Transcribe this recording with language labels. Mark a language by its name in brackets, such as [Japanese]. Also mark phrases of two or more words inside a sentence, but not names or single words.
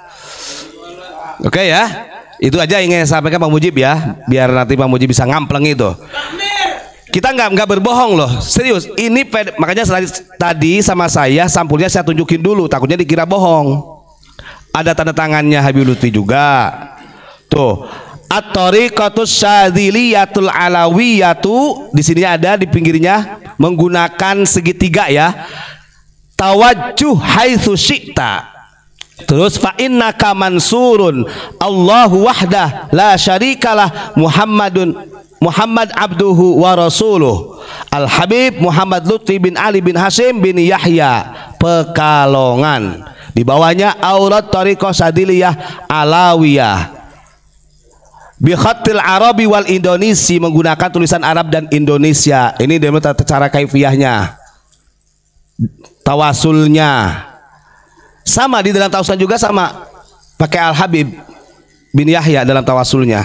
[Indonesian] Oke ya, itu aja yang ingin saya sampaikan Pak Mujib ya, biar nanti Pak Mujib bisa ngampleng itu. Kita nggak berbohong loh, serius. Ini makanya tadi sama saya sampulnya saya tunjukin dulu, takutnya dikira bohong. Ada tanda tangannya Habib Lutfi juga. Tuh. [Arabic] الطريقة الشاذلية العلوية, [Indonesian] di sini ada di pinggirnya menggunakan segitiga ya. [Arabic] توجه حيث شئت. Terus فإنك منصور الله وحده لا شريك له محمد عبده ورسوله. [Indonesian] Al-Habib Muhammad Lutfi bin Ali bin Hasyim bin Yahya Pekalongan. Di bawahnya aurat [Arabic] طريقة شاذلية علوية. بالخط العربي والإندونيسي, [Indonesian] menggunakan tulisan Arab dan Indonesia. Ini dia cara kaifiyahnya. Tawasulnya sama, di dalam tawasul juga sama, pakai Al-Habib bin Yahya dalam tawasulnya.